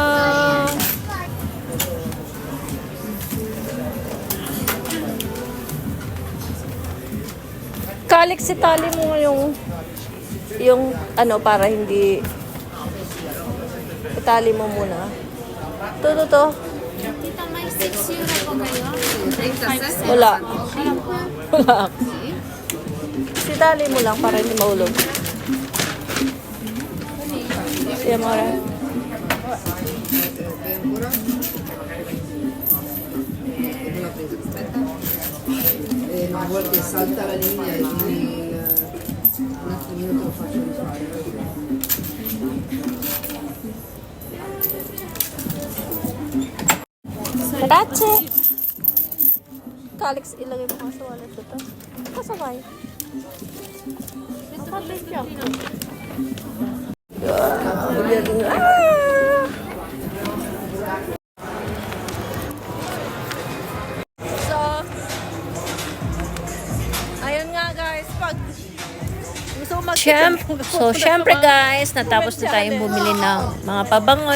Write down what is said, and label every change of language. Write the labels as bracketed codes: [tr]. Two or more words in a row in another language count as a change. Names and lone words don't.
[tl] Kalix, itali mo yung ano para hindi itali mo muna. To. Tita, may 6 euro po kayo? Wala. Itali mo lang para hindi mahulog. Siya mo rin. [it] A volte salta la linea e quindi un attimino te lo faccio rifare. Grazie. [tl] Kalix, ilagay mo nga sa wallet ko to. Kasabay. Kapatid siya. So, ayun nga guys, pag gusto ko Syempre guys, natapos na tayong bumili ng mga pabango.